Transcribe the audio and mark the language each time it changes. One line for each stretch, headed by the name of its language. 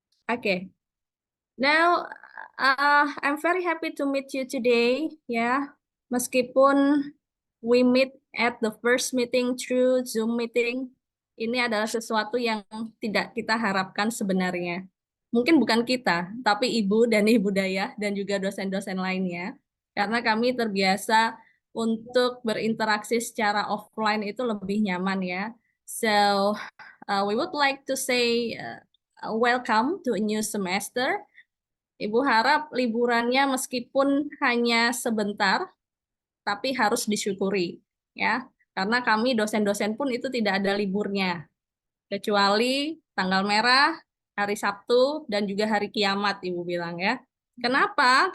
English: Okay, now I'm very happy to meet you today.
Indonesian: Yeah, meskipun
English: we meet at the first meeting through Zoom meeting,
Indonesian: ini adalah sesuatu yang tidak kita harapkan sebenarnya. Mungkin bukan kita, tapi Ibu dan Ibu Dayah dan juga dosen-dosen lainnya. Karena kami terbiasa untuk berinteraksi secara offline itu lebih nyaman ya.
English: So, we would like to say welcome to a new semester.
Indonesian: Ibu harap liburannya meskipun hanya sebentar, tapi harus disyukuri ya, karena kami dosen-dosen pun itu tidak ada liburnya kecuali tanggal merah, hari Sabtu, dan juga hari kiamat, Ibu bilang ya. Kenapa?